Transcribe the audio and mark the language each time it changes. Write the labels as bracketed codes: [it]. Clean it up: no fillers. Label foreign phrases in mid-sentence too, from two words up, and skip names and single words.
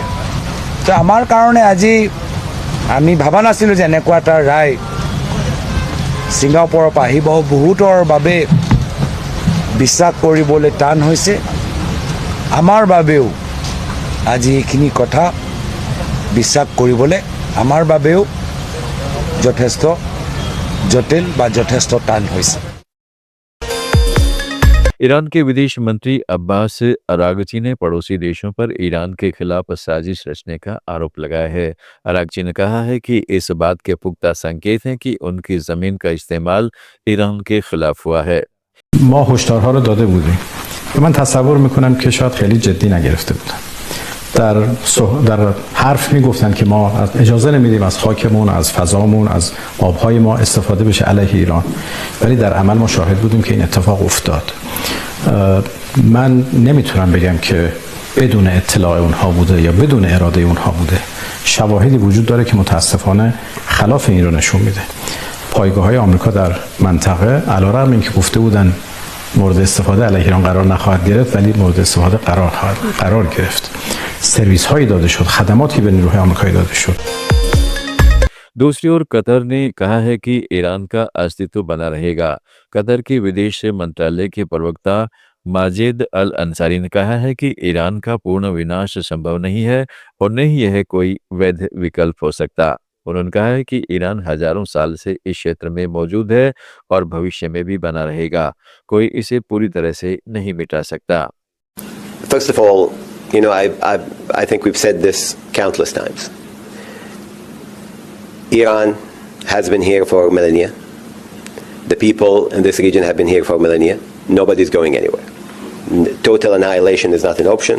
[as] তো আমাৰ কাৰণে আজি আমি ভাবা নাছিলোঁ যে এনেকুৱা এটা ৰায় ছিংগাপুৰৰ পৰা আহিব। বহুতৰ বাবে বিশ্বাস কৰিবলৈ টান হৈছে, আমাৰ বাবেও আজি এইখিনি কথা বিশ্বাস কৰিবলৈ আমাৰ বাবেও যথেষ্ট जटिल व যথেষ্ট টান হয়েছে। [hi] ईरान के विदेश मंत्री अब्बास अरागची ने पड़ोसी देशों पर ईरान के खिलाफ साजिश रचने का आरोप लगाया है। अरागची ने कहा है कि इस बात के पुख्ता संकेत हैं कि उनकी जमीन का इस्तेमाल ईरान के खिलाफ हुआ है। [fa] ما هشدارها رو داده بودیم. من تصور میکنم که شاید خیلی جدی نگرفته بودن. در حرف میگفتن که ما اجازه نمیدیم از خاکمون، از فضامون، از آبهای ما استفاده بشه علیه ایران، ولی در عمل ما شاهد بودیم که این اتفاق افتاد. من نمیتونم بگم که بدون اطلاع اونها بوده یا بدون اراده اونها بوده. شواهدی وجود داره که متاسفانه خلاف این رو نشون میده. پایگاه‌های آمریکا در منطقه علیرغم اینکه گفته بودن مورد استفاده علیه ایران قرار نخواهد گرفت، ولی مورد استفاده قرار گرفت. سرویس هایی داده شد، خدماتی به نیروهای آمریکایی داده شد. [hi] दूसरी ओर कतर ने कहा है कि ईरान का अस्तित्व बना रहेगा। कतर के विदेश मंत्रालय के प्रवक्ता माजिद अल अंसारी ने कहा है कि ईरान का पूर्ण विनाश संभव नहीं है और न ही यह कोई वैध विकल्प हो सकता। उन्होंने कहा है कि ईरान हजारों साल से इस क्षेत्र में मौजूद है और भविष्य में भी बना रहेगा। कोई इसे पूरी तरह से नहीं मिटा सकता। [en] First of all, I think we've said this countless times. Iran has been here for millennia. The people in this region have been here for millennia. Nobody's going anywhere. Total annihilation is not an option.